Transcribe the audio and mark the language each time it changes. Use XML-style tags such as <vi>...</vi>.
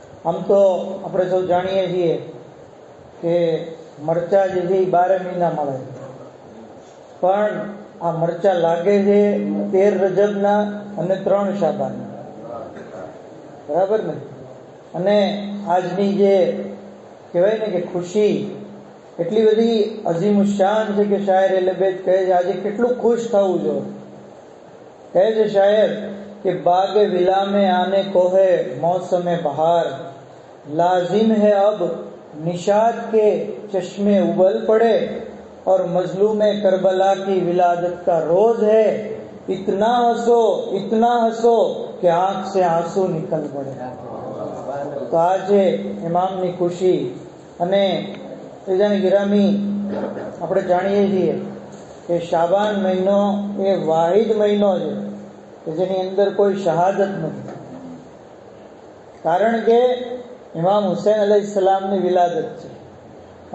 <gu>આમ તો આપણે સૌ જાણીએ છીએ કે મરચા જે છે એ 12 મહિના મળે, પણ આ મરચા લાગે છે 13 રજબના અને 3 શાબાનના, બરાબર ને? અને આજની જે કહેવાય ને કે ખુશી એટલી બધી અઝીમુશાન છે કે શાયર અહલે બેત કહે છે આજે કેટલું ખુશ થવું જોઈએ। કહે છે શાયર</gu> <hi>कि बाग विला में आने को है मौसम बहार, लाजिम है अब निशात के चश्मे उबल पड़े और मजलूम करबला की विलादत का रोज है। इतना हंसो कि आंख से आंसू निकल पड़े।</hi> <gu>तो आज इमामनी खुशी અને તેજાની ગિરામી આપણે જાણીએ છીએ કે શાબાન મહિનો એ વાહિદ મહિનો છે કે જેની અંદર કોઈ શહાદત નથી, કારણ કે ઇમામ હુસૈન अलैहिस्सलामની વિલાદત છે।</gu>